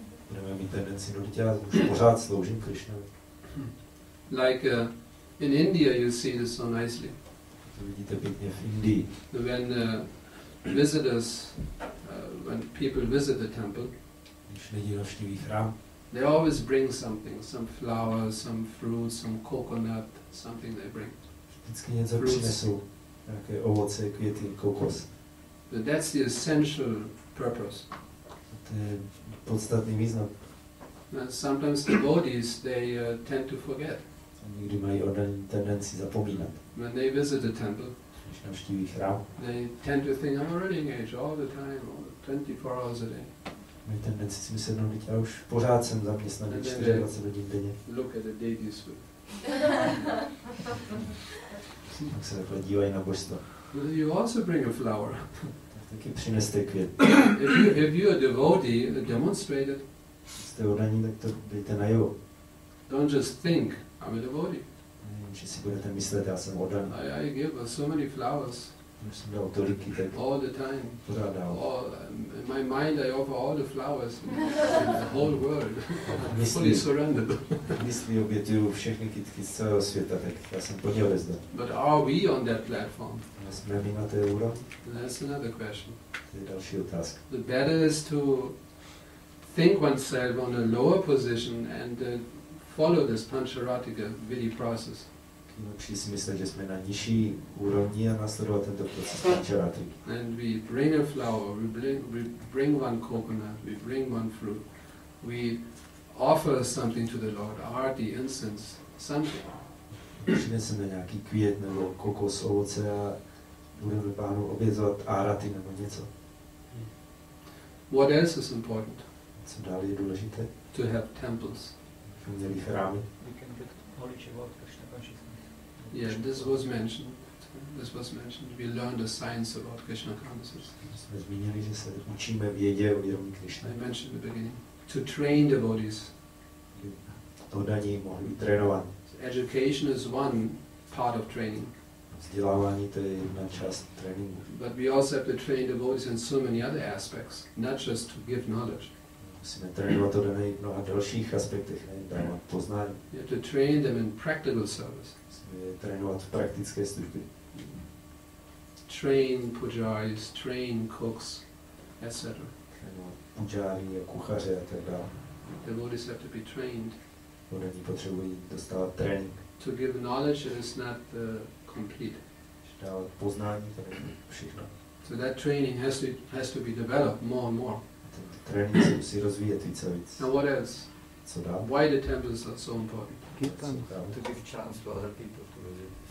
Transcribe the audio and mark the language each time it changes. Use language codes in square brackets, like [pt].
[cs] Budeme mít tendenci, no teď já už pořád sloužím Krishnovi. [en] Like in India, you see this so nicely. [cs] To vidíte pěkně v Indii. [en] When visitors, when people visit the temple, [cs] Když lidi navštíví chrám, [en] they always bring something, some flowers, some fruits, some coconut, something they bring. [cs] vždycky něco přinesou. Nějaké ovoce, květy, kokos. [en] But that's the essential purpose. [cs] To je podstatný význam. [en] And sometimes devotees, they tend to forget. [cs] A někdy mají oddaný tendenci zapomínat. [en] When they visit the temple, [cs] Když navštíví chrám, [en] they tend to think, I'm already engaged all the time, 24 hours a day. [cs] mají tendenci si myslet, no teď já už pořád jsem zaměstnaný 24 hodin denně. [en] Look at the deities food. [cs] Tak se takhle dívají na božstva. [en] You also bring a flower. [cs] Taky přineste květ. [en] If you're a devotee, demonstrate it. [cs] Jste oddaní, tak to dejte najevo. [en] Don't just think, I'm a devotee. [cs] Nevím, že si budete myslet, já jsem oddaný. [en] I give so many flowers [cs] Už jsem dal tolik kytek, [en] all the time. [cs] pořád dál. [en] In my mind, I offer all the flowers in the whole world. I'm fully [cs] Myslí, [en] surrendered. [cs] myslí obětuju všechny kytky z celého světa, tak já jsem plně odevzdal. [en] But are we on that platform? [cs] Jsme my na té úrovni? [en] That's another question. [cs] To je další otázka. [en] The better is to think oneself on a lower position and follow this pancharatika vidhi process. [cs] Lepší si myslet, že jsme na nižší úrovni a následovat tento proces pančarátriky. [en] And we bring a flower, we bring one coconut, we bring one fruit, we offer something to the Lord, arti, incense, something. [cs] Přineseme nějaký květ nebo kokos, ovoce a budeme Pánu obětovat áraty nebo něco. [en] What else is important? [cs] Co dál je důležité? [en] To have temples. [cs] Jsme měli chrámy. [en] We can get knowledge about Krishna consciousness. Yeah, this was mentioned. We learned the science about Krishna consciousness. [cs] Jsme zmínili, že se učíme vědě o vědomí Krishna. [en] I mentioned in the beginning. To train devotees. [cs] Oddaní mohli být trénovaní. [en] Education is one part of training. [cs] Vzdělávání to je jedna část tréninku. [en] But we also have to train devotees in so many other aspects, not just to give knowledge. [cs] Musíme trénovat oddané v mnoha dalších aspektech, ne dávat poznání. [en] You have to train them in practical service. [cs] Musíme je trénovat v praktické službě. [en] Train pujaris, train cooks, etc. [cs] Trénovat pujáry a kuchaře a tak dále. [en] Devotees have to be trained. [cs] Oddaní potřebují dostávat trénink. [en] To give knowledge is not complete. [cs] Dávat poznání, to není všechno. [en] So that training has to be developed more and more. [cs] Ten trénink se musí rozvíjet více a víc. [en] And what else? [cs] Co dál? [en] Why the temples are so important? Kirtans. To give chance to other people to visit.